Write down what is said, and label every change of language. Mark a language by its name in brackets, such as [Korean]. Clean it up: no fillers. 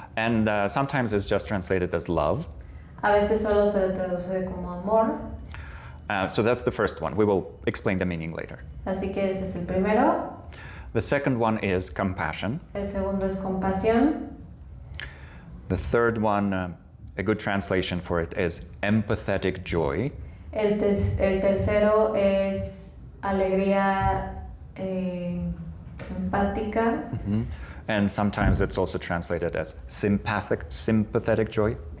[English] And sometimes it's just translated as love. [Spanish] a veces solo se le traduce como amor, [English] So that's the first one. We will explain the meaning later. [Spanish] así que ese es el primero. [English] The second one is compassion. [Spanish] El segundo es compasión. [English] The third one, a good translation for it is empathetic joy. [Spanish] El tercero es alegría empática. [English] And sometimes it's also translated as sympathetic joy.